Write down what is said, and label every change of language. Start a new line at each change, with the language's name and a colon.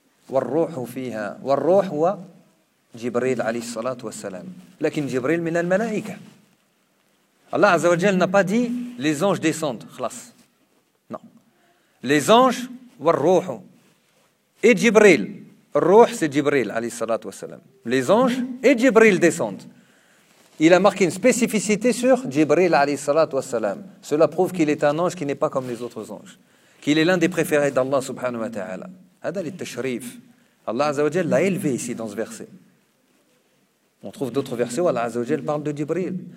Arabic: وَالْرُوحُ فِيهَا وَالْرُوحُ هُوَ جِبْرِيلْ عَلَيْهِ الصَّلَاةُ وَالسَّلَامُ لَكِنْ جِبْرِيلْ مِنَ الْمَلَائِكَ.
French: Allah Azza wa Jal n'a pas dit les anges descendent, khlas. Non. Les anges, وَالْرُوحُ et جِبْرِيلْ. Ruh, c'est
Arabic: جِبْرِيلْ عَلَيْهِ الصَّلَاةُ وَالسَّلَامُ.
French: Les anges et جِبْرِيلْ descendent. Il a marqué une spécificité sur
Arabic: جِبْرِيلْ عَلَيْهِ الصَّلَاةُ وَالسَّلَامُ.
French: Cela prouve qu'il est un ange qui n'est pas comme les autres anges, qu'il est l'un des préférés d'Allah
Arabic: subhanahu wa ta'ala. هذا للتشريف.
French: Allah
Arabic: عز وجل
French: l'a élevé ici dans ce verset. On trouve d'autres versets où Allah عز وجل parle de Jibril.